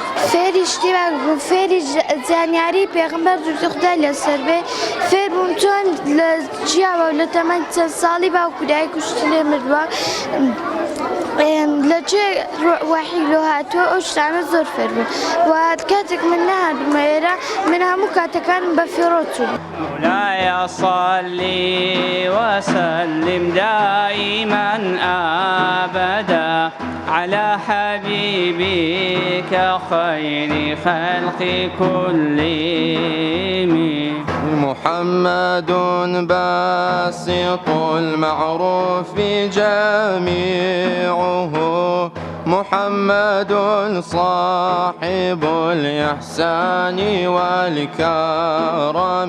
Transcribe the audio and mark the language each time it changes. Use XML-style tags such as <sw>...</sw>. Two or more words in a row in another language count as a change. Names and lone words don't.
<ckb>فێری شتیوان بوو فێری زانیاری پێغەمبەر خدا لەسەر بێ فێر بووم چۆن لە جیاوە لە تەمەن چەند ساڵی باوکو دایک و شتێ مردووە لە جێ وحی لۆ هاتووە ئەو شتانە زۆر فێر بووم و کاتێک من نەهاتبوومە ئێرە من هەموو کاتەکانم بە فێرۆ چووم.</ckb> <ar>مولاي صل وسلم دائما أبدا على حبيبك خير خلق كلهم محمد باسط المعروف جميعه محمد صاحب الإحسان والكرم</ar>